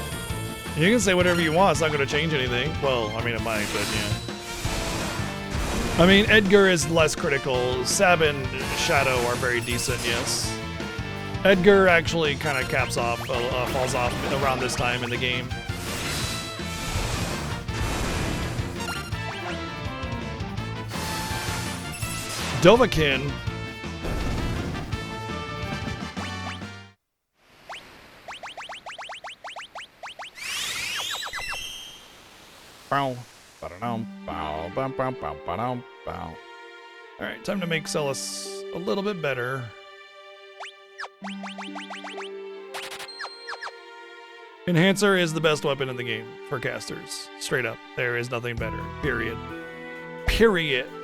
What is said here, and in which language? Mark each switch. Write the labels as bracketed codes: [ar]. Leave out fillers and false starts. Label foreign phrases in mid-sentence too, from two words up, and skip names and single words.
[en] You can say whatever you want, it's not going to change anything. Well, I mean, it might, but yeah. I mean, Edgar is less critical. Sab and Shadow are very decent, yes. Edgar actually kind of falls off around this time in the game. Dovahkiin. Bow. Ba-da-dum, bow, bum, bum, bum, ba-dum, bow. All right, time to make Celis a little bit better. Enhancer is the best weapon in the game for casters. Straight up, there is nothing better. Period. Period.